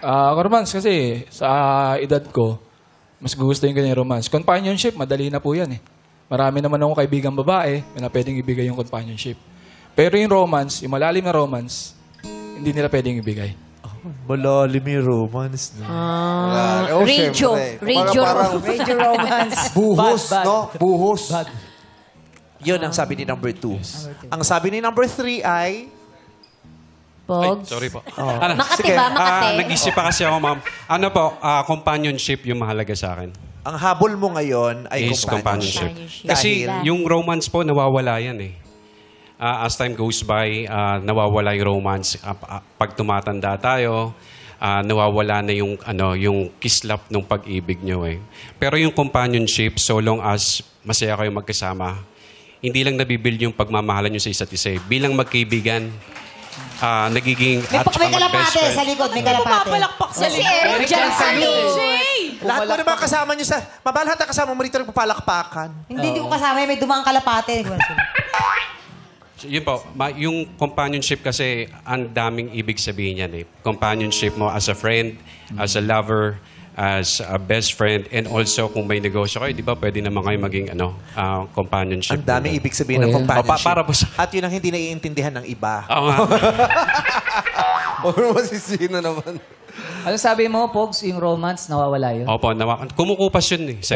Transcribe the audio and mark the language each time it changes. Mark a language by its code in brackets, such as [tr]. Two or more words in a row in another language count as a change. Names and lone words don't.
[tl] Romance kasi sa edad ko, mas gugustuhin ko yung romance. Companionship, madali na po yan eh. Marami naman akong kaibigang babae na pwedeng ibigay yung companionship. Pero yung romance, yung malalim na romance, hindi nila pwedeng ibigay. Malalim yung romance. No? [en] Radio. Radio. Radio romance. [tl] Buhos, [en] Bad. [tl] no? Buhos. Yun ang sabi ni number 2. Ang sabi ni number 3 ay... Pogs. Sorry po. Makati ba? Makati? Nag-isip pa kasi ako, ma'am. Ano po, companionship yung mahalaga sa akin. Ang habol mo ngayon ay [en] Is companionship. Companionship. [tl] Kasi Dahil- yung romance po, nawawala yan eh. [en] As time goes by, [tl] nawawala yung romance. Pag tumatanda tayo, nawawala na yung, yung kislap ng pag-ibig nyo eh. Pero yung companionship, [en] so long as [tl] masaya kayo magkasama, hindi lang nabibuild yung pagmamahalan nyo sa isa't isa. Bilang magkaibigan, nagiging May kalapate sa likod. May kalapate. Papalakpak sa Si Eric dyan sa Lahat mo naman kasama nyo sa... Mabalhat na kasama mo rito nagpapalakpakan. Hindi ko kasama. May dumaang kalapate. Yun po, yung companionship kasi, ang daming ibig sabihin yan eh. Companionship mo [en] as a friend, as a lover, as a best friend, and also [tl] kung may negosyo kayo, di ba pwede naman kayo maging companionship. Ang daming ibig sabihin ng [en] Oh, yeah. companionship. [tl] Para po sa... At yun ang hindi naiintindihan ng iba. Oo nga. Or masisino naman. Ano sabi mo, Pogs, yung romance, nawawala yun? Opo, kumukupas yun eh.